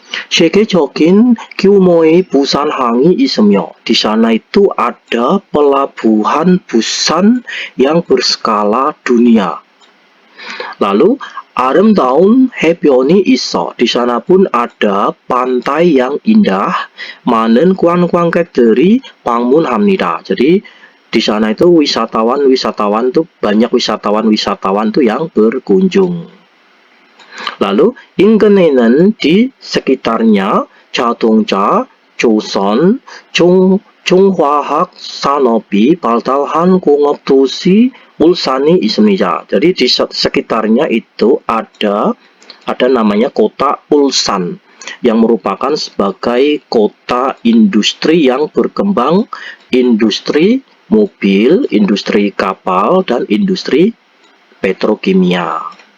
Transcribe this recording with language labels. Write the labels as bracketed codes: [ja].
[ko] 세계적인 규모의 부산항이 있으며, [id] di sana itu ada pelabuhan Busan yang berskala dunia. Lalu [ko] 아름다운 해변이 있어, [id] di sana pun ada pantai yang indah. [ko] 많은 관광객들이 방문합니다. [id] Jadi di sana itu wisatawan tuh banyak, wisatawan tuh yang berkunjung. [ko] Lalu 인근에는 [id] di sekitarnya [ko] 자동차, 조선, 중화학 산업이 발달한 공업도시 울산이 있습니다. [id] Jadi di sekitarnya itu ada namanya kota Ulsan yang merupakan sebagai kota industri yang berkembang, industri mobil, industri kapal, dan industri petrokimia.